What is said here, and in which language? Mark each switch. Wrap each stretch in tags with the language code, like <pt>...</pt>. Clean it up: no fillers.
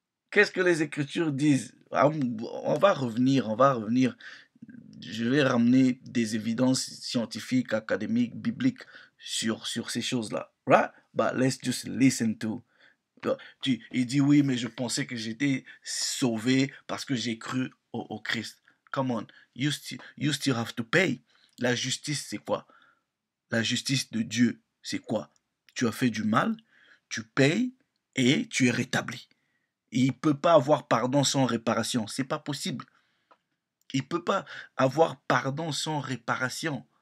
<fr>Qu'est-ce que les Écritures disent? On va revenir. Je vais ramener des évidences scientifiques, académiques, bibliques sur ces choses-là. Right?</fr> <en>But let's just listen to.</en> <fr>Il dit oui, mais je pensais que j'étais sauvé parce que j'ai cru au Christ.</fr> <en>Come on, you still have to pay.</en> <fr>La justice, c'est quoi? La justice de Dieu, c'est quoi? Tu as fait du mal, tu payes et tu es rétabli. Il ne peut pas avoir pardon sans réparation. C'est pas possible. Il ne peut pas avoir pardon sans réparation.</fr>